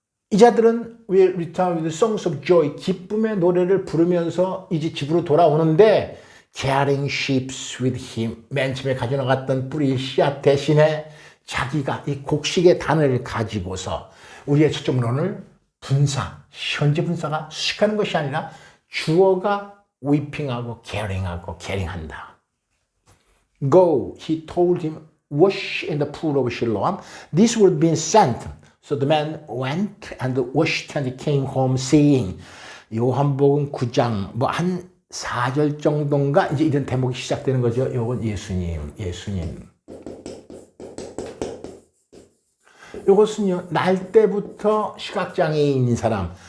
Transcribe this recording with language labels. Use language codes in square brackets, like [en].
[ko] 이 자들은 [en] will return with songs of joy, [ko] 기쁨의 노래를 부르면서 이제 집으로 돌아오는데 [en] carrying sheaves with him, [ko] 맨 처음에 가져나갔던 뿌리 씨앗 대신에 자기가 이 곡식의 단을 가지고서 우리의 초점론을 현재 분사가 수식하는 것이 아니라 주어가 weeping하고 carrying한다. [en] Go, he told him, wash in the pool of Siloam. This would be sent. So the man went and washed and came home saying, [ko] 요한복음 9장 한 4절 정도인가 이제 이런 대목이 시작되는 거죠. 요건 예수님. 요것은요, 날 때부터 시각장애인인 사람.